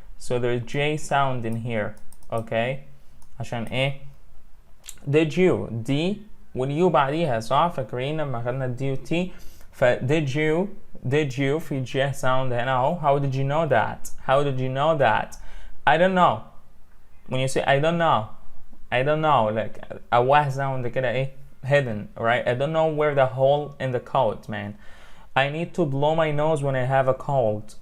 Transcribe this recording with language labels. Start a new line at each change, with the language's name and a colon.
English: So there's J sound in here okay.
Arabic: عشان ايه did you D واليو بعديها صح. فاكرين لما خدنا D و T. ف did you في J sound هنا اهو.
English: How did you know that? I don't know. When you say I don't know like a wah sound كده ايه hidden right. I don't know where the hole in the coat man. I need to blow my nose when I have a cold.